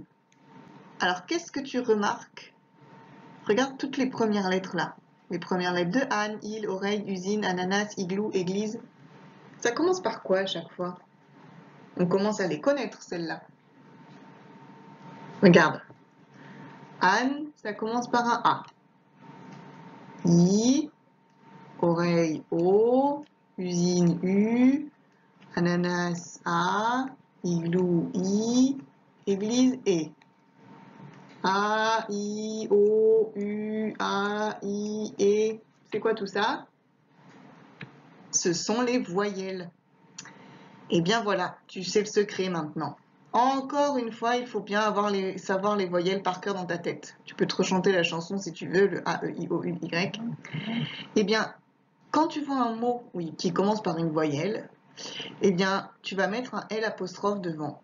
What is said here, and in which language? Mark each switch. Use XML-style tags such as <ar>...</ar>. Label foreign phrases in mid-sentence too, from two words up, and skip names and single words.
<fr>Alors, qu'est-ce que tu remarques? Regarde toutes les premières lettres là. Les premières lettres de âne, île, oreille, usine, ananas, igloo, église. Ça commence par quoi à chaque fois? On commence à les connaître, celles-là. Regarde. Âne, ça commence par un A. I, oreille O, usine U, ananas A, igloo I, église E. A, I, O, U, A, I, E. C'est quoi tout ça? Ce sont les voyelles. Et bien voilà, tu sais le secret maintenant. Encore une fois, il faut bien savoir les voyelles par cœur dans ta tête. Tu peux te rechanter la chanson si tu veux, le A, E, I, O, U, Y. Eh bien, quand tu vois un mot qui commence par une voyelle, eh bien, tu vas mettre un L apostrophe devant.</fr>